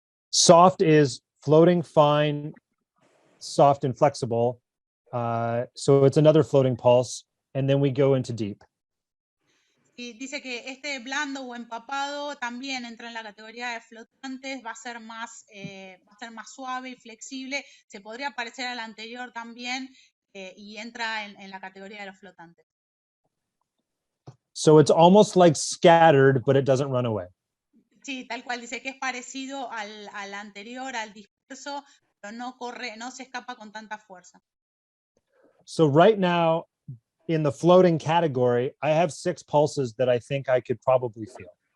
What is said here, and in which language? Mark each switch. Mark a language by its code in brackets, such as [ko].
[en] Soft is floating, fine, soft and flexible. So it's another floating pulse. And then we go into deep. [es] Y dice que este blando o empapado también entra en la categoría de flotantes, va a ser más suave y flexible, se podría parecer al anterior también y entra en la categoría de los flotantes. [en] So it's almost like scattered, but it doesn't run away. [es] Sí, tal cual, dice que es parecido al anterior, al disperso, pero no se escapa con tanta fuerza. [en] So right now, in the floating category, I have 6 pulses that I think I could probably feel.